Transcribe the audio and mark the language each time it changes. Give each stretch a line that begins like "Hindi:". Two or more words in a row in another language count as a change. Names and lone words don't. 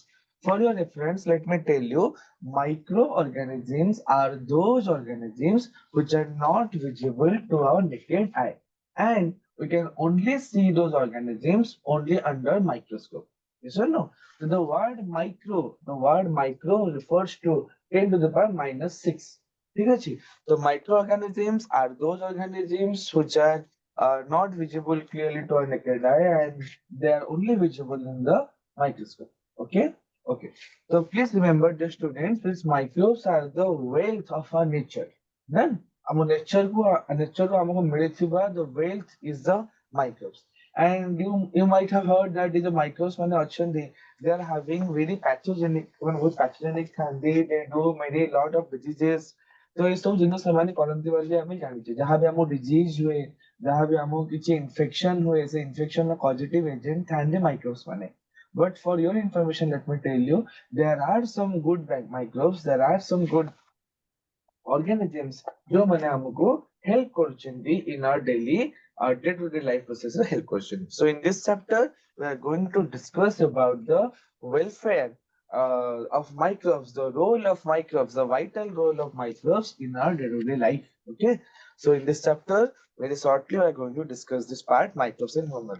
English: For your reference, let me tell you, microorganisms are those organisms which are not visible to our naked eye, and we can only see those organisms only under microscope. Yes or no? So the word micro refers to 10 to the power minus 6.
Hindi: ठीक है जी?
English: So microorganisms are those organisms which are not visible clearly to our naked eye, and they are only visible in the microscope. Okay? Okay. So please remember, the students, these microbes are the wealth of our nature. Then, our nature
Hindi: को हमको मिलथिबा
English: the wealth is the microbes. And you might have heard that is the microbes
Odia: ମାନେ ଅଛନ୍ତି,
English: they are having very pathogenic,
Odia: ବହୁତ pathogenic ଥାନ୍ତି,
English: they do many lot of diseases.
Odia: ତ ଏସବୁ ଜିନିଷ ସେମାନେ କରନ୍ତି ବୋଲି ଆମେ ଜାଣିଛେ, ଯାହା ବି ଆମକୁ ଡିଜିଜ ହୁଏ, ଯାହା ବି ଆମକୁ କିଛି ଇନଫେକ୍ସନ ହୁଏ, ସେ ଇନଫେକ୍ସନ ର
English: positive agent
Odia: ଥାନ୍ତି microbes ମାନେ.
English: But for your information, let me tell you, there are some good microbes, there are some good organisms
Odia: ଯୋଉମାନେ ଆମକୁ help କରୁଛନ୍ତି
English: in our daily day-to-day life process
Odia: help କରୁଛନ୍ତି.
English: So in this chapter, we are going to discuss about the welfare of microbes, the role of microbes, the vital role of microbes in our day-to-day life. Okay. So in this chapter, very shortly, we are going to discuss this part, microbes and human.